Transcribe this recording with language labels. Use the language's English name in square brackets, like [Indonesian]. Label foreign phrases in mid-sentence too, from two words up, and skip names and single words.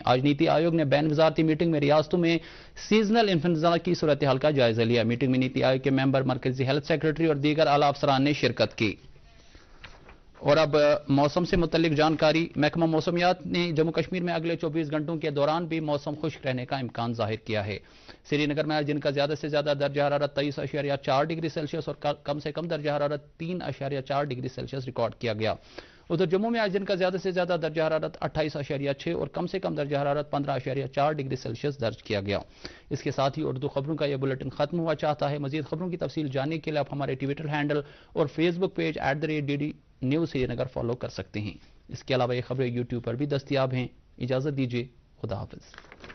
[Urdu] آج نیتی آیوگ نے بین وزارتی میٹنگ میں ریاستوں میں [English] seasonal influenza [Urdu] کی صورتحال کا جائزہ لیا۔ میٹنگ میں نیتی آیوگ کے ممبر، مرکزی [English] health secretary [Urdu] اور دیگر اعلیٰ افسران نے شرکت کی۔ اور اب موسم سے متعلق جانکاری۔ محکمہ موسمیات نے جموں کشمیر میں اگلے 24 گھنٹوں کے دوران بھی موسم خشک رہنے کا امکان ظاہر کیا ہے۔ سری نگر میں آج دن کا زیادہ سے زیادہ درجہ حرارت 23.4 [English] degree Celsius [Urdu] اور کم سے کم درجہ حرارت 3.4 [English] degree Celsius [Urdu] ریکارڈ کیا گیا۔ ادھر جموں میں آج دن کا زیادہ سے زیادہ درجہ حرارت 28.6 اور کم سے کم درجہ حرارت 15.4 [English] degree Celsius [Urdu] درج کیا گیا۔ اس کے ساتھ ہی اردو خبروں کا یہ بلیٹن ختم ہوا چاہتا ہے۔ مزید خبروں کی تفصیل جاننے کے لیے آپ ہمارے [English] Twitter handle [Urdu] اور فیس بک پیج @DD نیوز سری نگر فالو کر سکتے ہیں۔ اس کے علاوہ یہ خبریں یوٹیوب پر بھی دستیاب ہیں۔ اجازت دیجیے، خدا حافظ۔